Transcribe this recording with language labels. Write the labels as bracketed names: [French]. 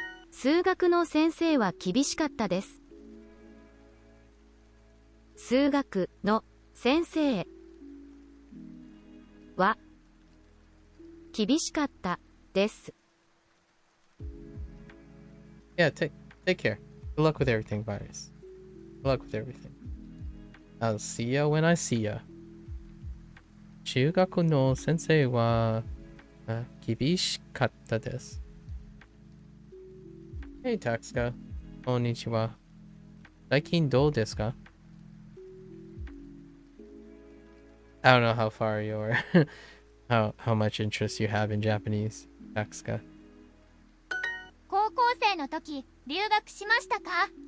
[Japanese] 数学の先生は厳しかったです。数学の先生は厳しかったです。 [English] Yeah, take care. Good luck with everything, Virus. Good luck with everything. I'll see ya when I see ya. [Japanese] 中学の先生は厳しかったです。 [English] Hey, Taxka. [Japanese] こんにちは。最近どうですか? [English] I don't know how far you're how much interest you have in Japanese, Taxka. [Japanese] 高校生の時、留学しましたか？